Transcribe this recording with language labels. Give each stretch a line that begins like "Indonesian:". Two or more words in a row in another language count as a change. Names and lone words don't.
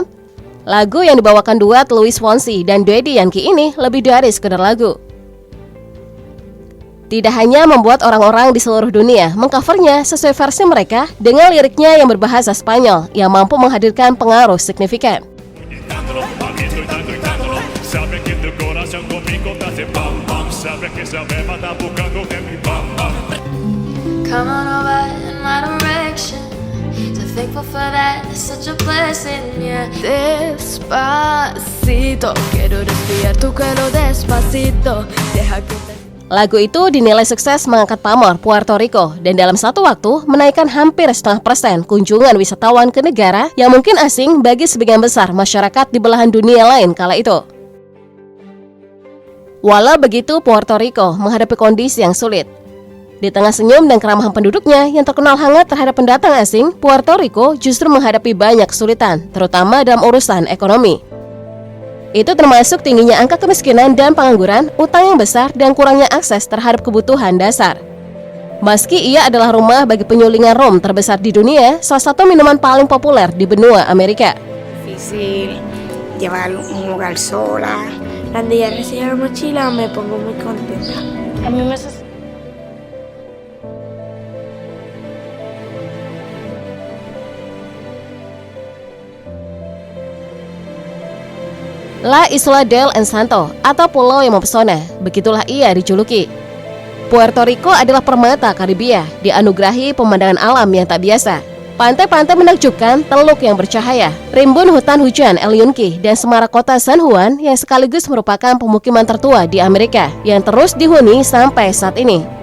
Indonesian: Lagu yang dibawakan duet Luis Fonsi dan Daddy Yankee ini lebih dari sekedar lagu. Tidak hanya membuat orang-orang di seluruh dunia mengcovernya sesuai versi mereka dengan liriknya yang berbahasa Spanyol yang mampu menghadirkan pengaruh signifikan.
English: Come on over in my direction. So thankful for that, it's such a blessing, yeah.
Spanish: Despacito, quiero respirar tu cuello despacito. Deja que te...
Indonesian: Lagu itu dinilai sukses mengangkat pamor Puerto Rico dan dalam satu waktu menaikkan hampir 0,5% kunjungan wisatawan ke negara yang mungkin asing bagi sebagian besar masyarakat di belahan dunia lain kala itu. Walau begitu, Puerto Rico menghadapi kondisi yang sulit. Di tengah senyum dan keramahan penduduknya yang terkenal hangat terhadap pendatang asing, Puerto Rico justru menghadapi banyak kesulitan, terutama dalam urusan ekonomi. Itu termasuk tingginya angka kemiskinan dan pengangguran, utang yang besar, dan kurangnya akses terhadap kebutuhan dasar. Meski ia adalah rumah bagi penyulingan rum terbesar di dunia, salah satu minuman paling populer di benua Amerika.
Spanish: Difícil llevar un hogar sola. Cuando ya recibo la mochila me pongo muy contenta. A mí me
Indonesian: La Isla del Encanto atau Pulau yang Mempesona, begitulah ia dijuluki. Puerto Rico adalah permata Karibia, dianugerahi pemandangan alam yang tak biasa. Pantai-pantai menakjubkan, teluk yang bercahaya, rimbun hutan hujan El Yunque, dan semarak kota San Juan yang sekaligus merupakan pemukiman tertua di Amerika yang terus dihuni sampai saat ini.